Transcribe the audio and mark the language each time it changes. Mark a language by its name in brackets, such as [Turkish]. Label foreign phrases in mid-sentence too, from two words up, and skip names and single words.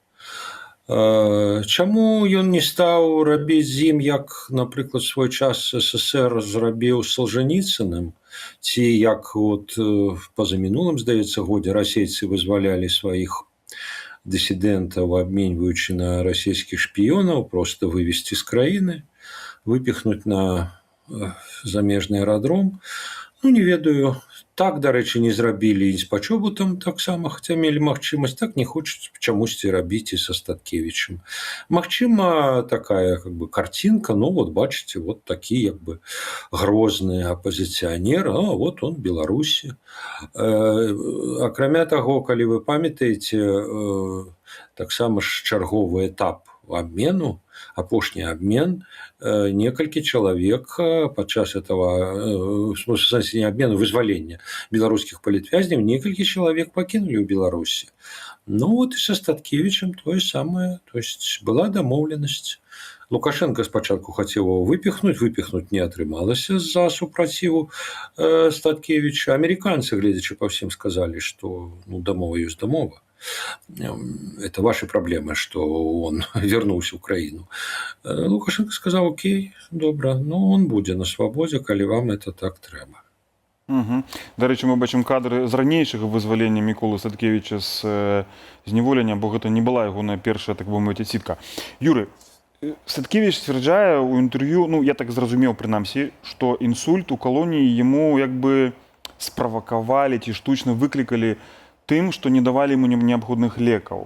[Belarusian] Чаму ён не стаў рабіць з ім, як, напрыклад, свой час СССР зрабіў з Солженіцыным, ці як от пазамінулым, здаецца, годзе расейцы вызвалялі сваіх дысідэнтаў, абменьваючы на расійскіх шпіёнаў, проста вывезці з краіны, выпіхнуць на замежны аэрадром. Ну, не ведаю, так, дарэчы, не зрабілі і з Пачобутам таксама, хаця мелі магчымасць, так не хочуць чамусьці рабіць і са Статкевічам. Магчыма, [Russian] такая как бы картинка, [Belarusian] ну вот бачыце, вот такі як бы грозны апазіцыянер, а вот он Беларусі. Акрамя таго, калі вы памятаеце, таксама ж чарговы этап абмену, апошні абмен, некалькі чалавек падчас [Russian] этого, в смысле, [Belarusian] не абмену, вызвалення беларускіх палітвязняў, некалькі чалавек пакінулі ў Беларусі. Ну вот і са Статкевічам тое самае, [Russian] то есть была [Belarusian] дамоўленасць. Лукашенко спачатку хацеў его выпіхнуць не атрымалася з-за супраціву Статкевіча. Амерыканцы, гледзячы па ўсім, сказалі, што ну, дамова ёсць дамова. [Russian] Это ваши проблемы, что он вернулся в Украину. Лукашенко сказал, окей, добра, но он будет на свободе, коли вам это так треба. [Belarusian] Угу. [Ukrainian] До речі, ми бачимо кадри [Belarusian] з ранейшага вызвалення Міколы Садкевіча з зняволення, бо гэта не была ягоная першая, так бы мовіць, адсідка. Юры, Садкевіч сцвярджае ў інтэрв'ю, ну, я так зразумеў, прынамсі, што інсульт у калоніі яму як бы справакавалі ці штучна выклікалі тым, што не давалі яму неабходных лекаў.